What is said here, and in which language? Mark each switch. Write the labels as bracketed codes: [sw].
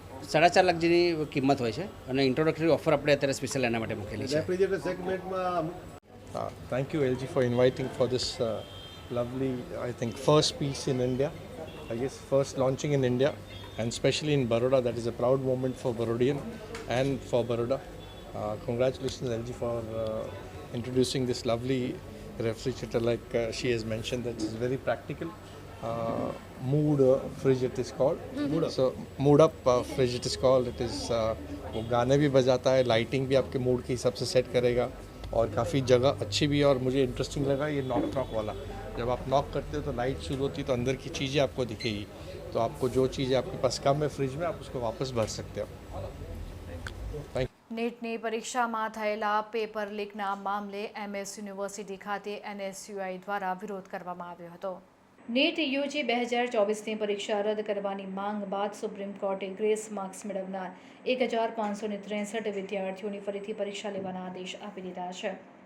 [gu] સાડા 4 લાખ જેની કિંમત હોય છે અને ઇન્ટ્રોડક્ટરી ઓફર આપણે અત્યારે સ્પેશિયલ એના માટે મૂકેલી છે. [en] Thank you LG for inviting for this lovely, I think, first piece in India. I guess first launching in India and especially in Baroda. That is a proud moment for Barodian and for Baroda. Congratulations LG for introducing this lovely refrigerator. Like she has mentioned, that is very practical. Mood fridge it is called. So mood up fridge it is called. It is [hi] वो गाने भी बजाता है, lighting भी आपके mood के हिसाब से सेट करेगा और काफ़ी जगह अच्छी भी है. और मुझे इंटरेस्टिंग लगा ये नॉक वाला. जब आप नॉक करते हो तो लाइट शुरू होती है तो अंदर की चीज़ें आपको दिखेगी. तो आपको जो चीज़ें आपके पास कम है फ्रिज में आप उसको वापस भर सकते हो. Thank you. [gu] નીટની પરીક્ષામાં થયેલા પેપર લીકના મામલે MS યુનિવર્સિટી ખાતે NSUI દ્વારા વિરોધ કરવામાં આવ્યો હતો. નીટ યુજી 2024ની પરીક્ષા રદ કરવાની માંગ બાદ સુપ્રીમ કોર્ટે ગ્રેસ માર્ક્સ મેળવનાર 1563 વિદ્યાર્થીઓની ફરીથી પરીક્ષા લેવાના આદેશ આપી દીધા છે.